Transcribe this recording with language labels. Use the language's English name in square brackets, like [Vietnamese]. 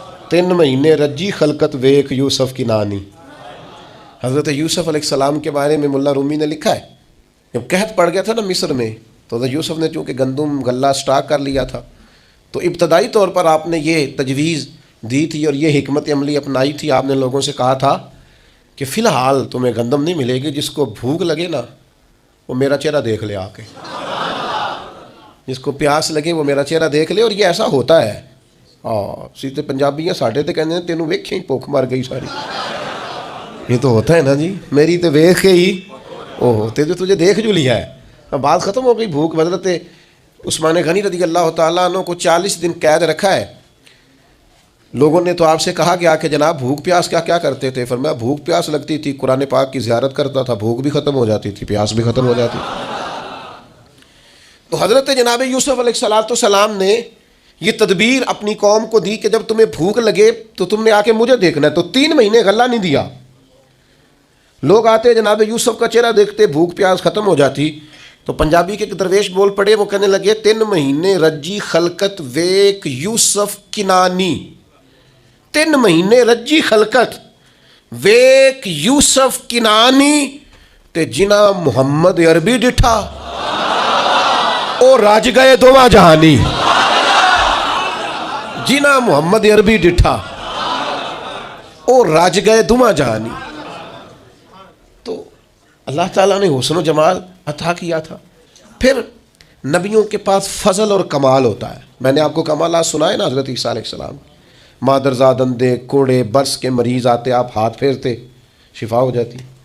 [Punjabi] 3 مہینے رجی خلقت ویک یوسف کی نانی۔ [Urdu] حضرت یوسف علیہ السلام کے بارے میں ملا رومی نے لکھا ہے، جب قحط پڑ گیا تھا نا مصر میں، تو حضرت یوسف نے چونکہ گندم غلہ سٹاک کر لیا تھا، تو ابتدائی طور پر آپ نے یہ تجویز دی تھی اور یہ حکمت عملی اپنائی تھی. آپ نے لوگوں سے کہا تھا کہ فی الحال تمہیں گندم نہیں ملے گی، جس کو بھوک لگے نا وہ میرا چہرہ دیکھ لے آ کے، جس کو پیاس لگے وہ میرا چہرہ دیکھ لے. اور یہ ایسا ہوتا ہے. [Punjabi] سیدھے پنجابیاں ساڈے تے کہندے نے تینوں ویکھیں ہی بھوک مر گئی ساری. [Urdu] یہ تو ہوتا ہے نا جی، میری تو ویکھ کے ہی تجھے دیکھ جو لیا ہے. بات ختم ہو گئی. بھوک. حضرت عثمان غنی رضی اللہ تعالیٰ عنہ کو 40 دن قید رکھا ہے. لوگوں نے تو آپ سے کہا گیا کہ جناب بھوک پیاس کیا کرتے تھے؟ فرمایا بھوک پیاس لگتی تھی، قرآن پاک کی زیارت کرتا تھا، بھوک بھی ختم ہو جاتی تھی، پیاس بھی ختم ہو جاتی تھی. تو حضرت جناب یوسف علیہ السلام نے یہ تدبیر اپنی قوم کو دی کہ جب تمہیں بھوک لگے تو تم نے آ کے مجھے دیکھنا ہے. تو 3 مہینے غلہ نہیں دیا. لوگ آتے جناب یوسف کا چہرہ دیکھتے، بھوک پیاس ختم ہو جاتی. تو پنجابی کے ایک درویش بول پڑے، وہ کہنے لگے [Punjabi] 3 مہینے رجی خلقت ویک یوسف کنانی. 3 مہینے رجی خلقت ویک یوسف کنانی تے جنا محمد عربی ڈٹھا او رج گئے دوواں جہانی. جنا محمد عربی ڈٹھا او رج گئے دوواں جہانی. [Urdu] تو اللہ تعالیٰ نے حسن و جمال عطا کیا تھا. پھر نبیوں کے پاس فضل اور کمال ہوتا ہے. میں نے آپ کو کمالات سنائے نا. حضرت عیسیٰ علیہ السلام مادرزاد اندھے کوڑے برس کے مریض آتے، آپ ہاتھ پھیرتے شفا ہو جاتی.